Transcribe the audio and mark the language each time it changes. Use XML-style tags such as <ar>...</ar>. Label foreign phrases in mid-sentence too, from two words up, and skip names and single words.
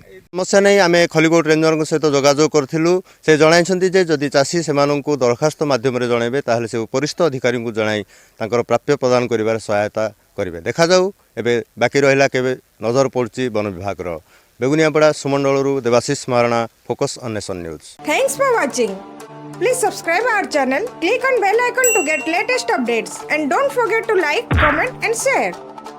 <or>ସମସ୍ୟା ନେଇ ଆମେ ଖଲିକୋଟ ରେଞ୍ଜରଙ୍କ ସହିତ ଯୋଗାଯୋଗ କରିଥିଲୁ। ସେ ଜଣାଇଛନ୍ତି ଯେ ଯଦି ଚାଷୀ ସେମାନଙ୍କୁ ଦରଖାସ୍ତ ମାଧ୍ୟମରେ ଜଣାଇବେ ତାହେଲେ ସେ ଉପରିସ୍ଥ ଅଧିକାରୀଙ୍କୁ ଜଣାଇ ତାଙ୍କର ପ୍ରାପ୍ୟ ପ୍ରଦାନ କରିବାରେ ସହାୟତା କରିବେ। ଦେଖାଯାଉ ଏବେ ବାକି ରହିଲା କେବେ ନଜର ପଡ଼ୁଛି ବନ ବିଭାଗର। ବେଗୁନିଆପଡ଼ା ସୁମଣ୍ଡଳରୁ ଦେବାଶିଷ ମହାରଣା, ଫୋକସ୍ ଅନ୍ ନେସନ୍ ନ୍ୟୁଜ୍।</or> <en>Thanks for watching. Please subscribe our channel, click on bell icon to get latest updates, and don't forget to like, comment and share.</en>